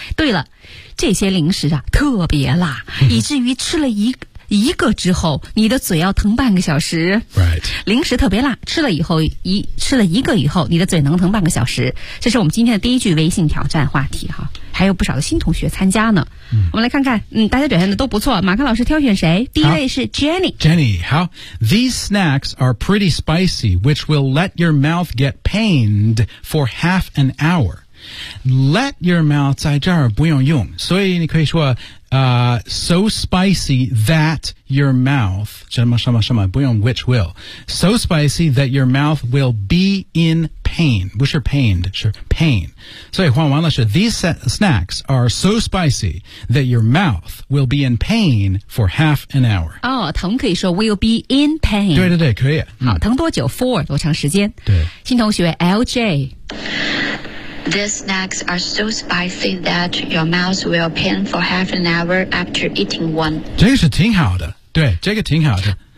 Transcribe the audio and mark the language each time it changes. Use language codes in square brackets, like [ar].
[zh] 对了这些零食啊特别辣、以至于吃了一个之后你的嘴要疼半个小时。 [en] Right. [zh] 零食特别辣吃了一个以后你的嘴能疼半个小时。这是我们今天的第一句微信挑战话题哈。还有不少的新同学参加呢。我们来看看大家表现的都不错。马克老师挑选谁第一位是 Jenny。 Jenny, 好。 [en] These snacks are pretty spicy, which will let your mouth get pained for half an hour. Let your mouth 在这儿不用用。所以你可以说 so spicy that your mouth, 什么什么什么不用 which will, so spicy that your mouth will be in pain, which are pained, sure, pain. 所以换完了是 these snacks are so spicy that your mouth will be in pain for half an hour. [zh] 哦、oh, 疼可以说 will be in pain. 对对对可以。好疼多久 for 多长时间对。新同学 LJ。 [en] These snacks are so spicy that your mouth will pain for half an hour after eating one. [zh] 这个是挺好的，对，这个挺好的。